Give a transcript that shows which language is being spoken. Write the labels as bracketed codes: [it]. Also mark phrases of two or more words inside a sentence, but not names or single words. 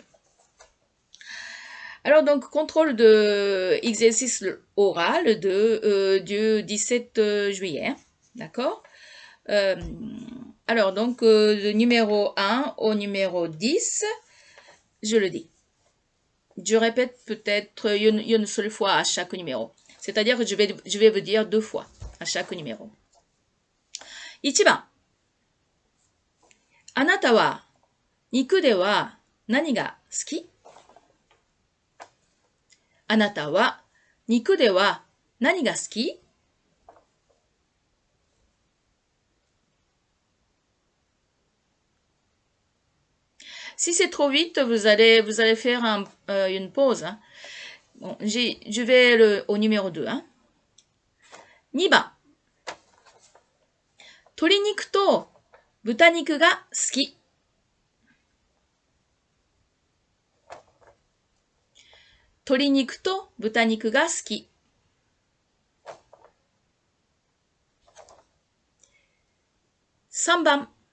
[fr] Alors donc, contrôle de exercice oral du 17 juillet, d'accord alors donc, du numéro 1 au numéro 10, je le dis. Je répète peut-être une seule fois à chaque numéro. C'est-à-dire que je vais vous dire 2 fois à chaque numéro. [ja] 1 番。あなたは肉では何が好き？あなたは肉では何が好き？ [fr] Si c'est trop vite, vous allez faire une pause. Hein. Bon, je vais au numéro 2. Hein. [ja] 2 番。鶏肉と豚肉が好き。鶏肉と豚肉が好き。3番。